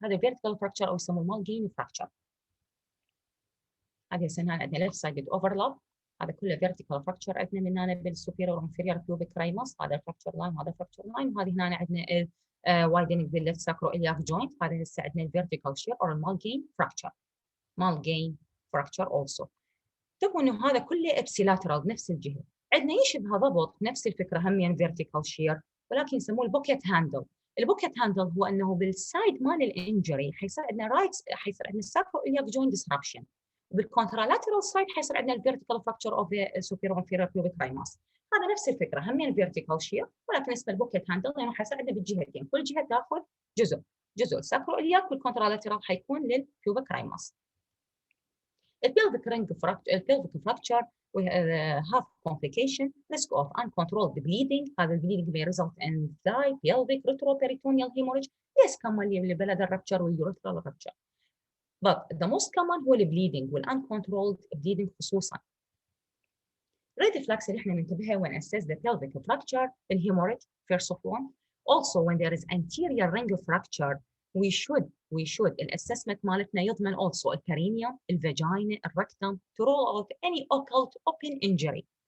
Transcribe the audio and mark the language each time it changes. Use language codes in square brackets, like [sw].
[ar] هذا [en] vertical fracture [ar] او يسموه malgene fracture. هذه هنا عندنا [en] left sided overlap [ar] هذا كله vertical fracture عندنا من هنا بالسوبيريور وانفيريور pubic ramus هذا [en] fracture line [ar] وهذا fracture line وهذه هنا عندنا widening بالleft sacroiliac joint. هذا هسه عندنا [en] vertical shear or malgene fracture also. [ar] تبوا انه هذا كله ابسيلاترال بنفس الجهه. عندنا يشبه ضبط نفس الفكره همين فيرتيكال شير ولكن يسموه البوكيت هاندل. البوكيت هاندل هو انه بالسايد مال الانجري حيصير عندنا حيصير عندنا [en] sacroiliac joint disruption بالكونترالاترال side [ar] حيصير عندنا [en] الفيرتيكال fracture of the superior inferior pubic ramus. [ar] هذا نفس الفكره، همين فيرتيكال شير ولكن اسمه البوكيت هاندل لانه حيصير عندنا بالجهتين، كل جهه تاخذ جزء الساكروإلياك والكونترالاترال حيكون للبيوبيك رايماس. [en] البيلفيك رينج البيلفيك fracture have complication, risk of uncontrolled bleeding. [ar] هذا [en] البليدنج may result in thigh, pelvic, retroperitoneal hemorrhage. Yes, common [ar] اللي بلد [en] الرابتشر واليوريثرال rupture. But the most common [ar] هو [en] البليدنج والuncontrolled bleeding [ar] خصوصا. [en] Red flags [ar] اللي احنا ننتبهها [en] when assess the pelvic fracture, الhemorrhage first of all. Also when there is anterior ring fracture, we should [ar] الاسسمنت مالتنا يضمن [en] also البرينيوم, الفاجينا, الركتم to rule out any occult open injury.